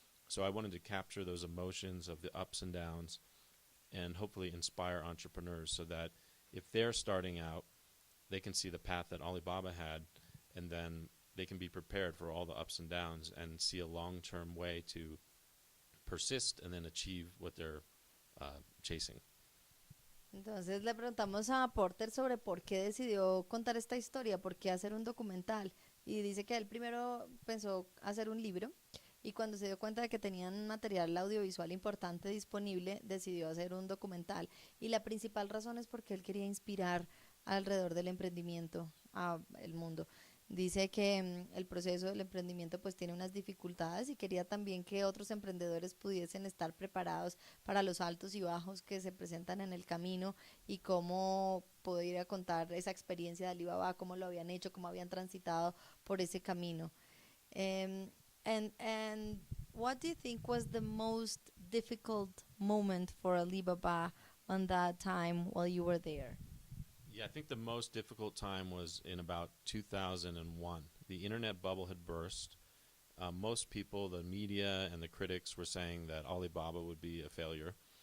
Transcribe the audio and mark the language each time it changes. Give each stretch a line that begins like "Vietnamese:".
English: So I wanted to capture those emotions of the ups and downs and hopefully inspire entrepreneurs so that if they're starting out, they can see the path that Alibaba had, and then they can be prepared for all the ups and downs and see a long-term way to persist and then achieve what they're chasing.
Spanish: Entonces le preguntamos a Porter sobre por qué decidió contar esta historia, por qué hacer un documental. Y dice que él primero pensó hacer un libro y cuando se dio cuenta de que tenían material audiovisual importante disponible, decidió hacer un documental. Y la principal razón es porque él quería inspirar alrededor del emprendimiento a el mundo. Dice que el proceso del emprendimiento pues tiene unas dificultades y quería también que otros emprendedores pudiesen estar preparados para los altos y bajos que se presentan en el camino y cómo podría contar esa experiencia de Alibaba, cómo lo habían hecho, cómo habían transitado por ese camino.
English: Um, and what do you think was the most difficult moment for Alibaba on that time while you were there? Yeah, I think the most difficult time was in about 2001. The internet bubble had burst. Most people, the media and the critics, were saying that Alibaba would be a failure.